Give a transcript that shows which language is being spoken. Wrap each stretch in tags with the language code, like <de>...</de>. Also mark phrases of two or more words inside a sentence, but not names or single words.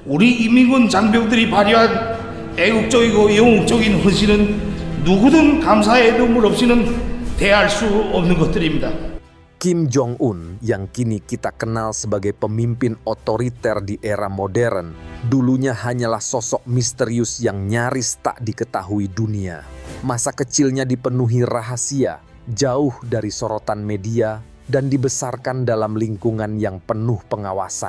<ko>우리 인민군 장병들이 발휘한 애국적이고 영웅적인 헌신은 누구든 감사의 눈물 없이는 대할 수 없는 것들입니다.</ko> <id>Kim Jong-un yang kini kita kenal sebagai pemimpin otoriter di era modern, dulunya hanyalah sosok misterius yang nyaris tak diketahui dunia. Masa kecilnya dipenuhi rahasia, jauh dari sorotan media, dan dibesarkan dalam lingkungan yang penuh pengawasan.</id>